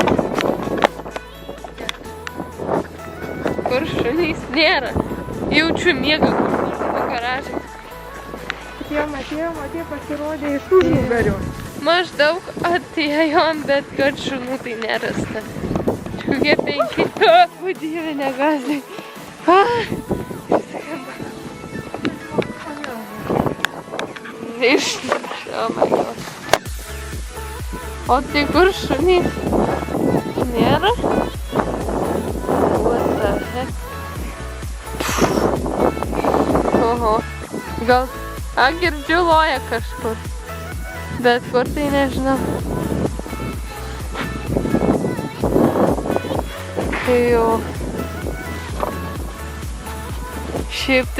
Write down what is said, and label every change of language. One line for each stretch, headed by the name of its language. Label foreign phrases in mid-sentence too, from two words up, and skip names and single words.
Lithuanian: Kur šunys nėra. Jaučiu miegą kur nors po garažą. Atėjo, pasirodė iš užnugario. Maždaug atėjom, bet kad šunų tai nerasta. Kokie 5. O dieve, negazdai.
English: Oh my god.
Lithuanian: O tai kur šunys? Nėra?
English: What the heck?
Lithuanian: Oho. Gal... girdžiu loja kažkur. Bet kur tai nežinau. Tai jau... Šiaip tai...